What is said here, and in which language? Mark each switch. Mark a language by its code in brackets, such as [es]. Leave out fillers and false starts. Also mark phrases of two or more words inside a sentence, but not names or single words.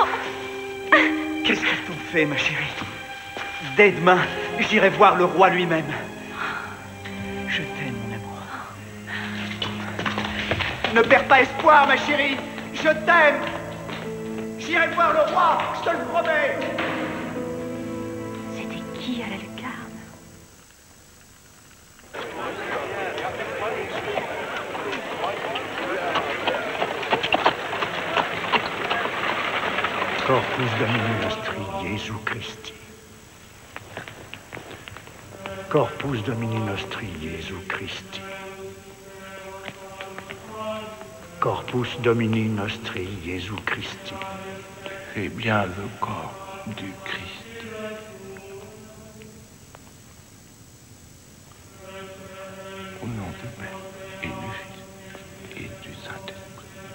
[fr] Qu'est-ce qu'ils t'ont fait, ma chérie? Dès demain, j'irai voir le roi lui-même. Je t'aime, mon amour. Ne perds pas espoir, ma chérie. Je t'aime. J'irai voir le roi, je te le promets. C'était qui à la lucarne? [la] Corpus Domini nostri, Jesu Christi. Corpus Domini nostri, Jesu Christi. Corpus Domini Nostri Jesu Christi. [fr] Tu es bien le corps du Christ. Au nom du Père et du Fils et du Saint-Esprit.